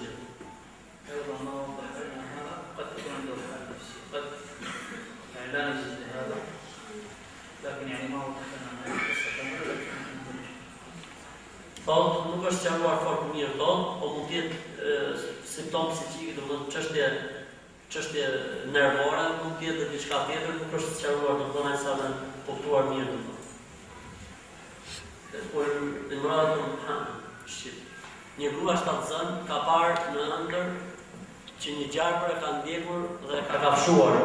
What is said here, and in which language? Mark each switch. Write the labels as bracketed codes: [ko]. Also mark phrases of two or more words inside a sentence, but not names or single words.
[ar] أيضا ما وضح لنا هذا قد تكون عنده حالة نفسية قد يعني لا نجد لهذا لكن يعني ما وضح لنا القصة كاملة. [sq] Thot, nuk është sqaruar fort mirë thot, po mund të jetë simptom psiqik, domethënë çështje nervore, mund të jetë diçka tjetër, nuk është sqaruar domethënë ai sa më kuptuar mirë domethënë. Por një grua shtatzën ka parë në ëndër që një gjarpër e ka ndjekur dhe ka kafshuar.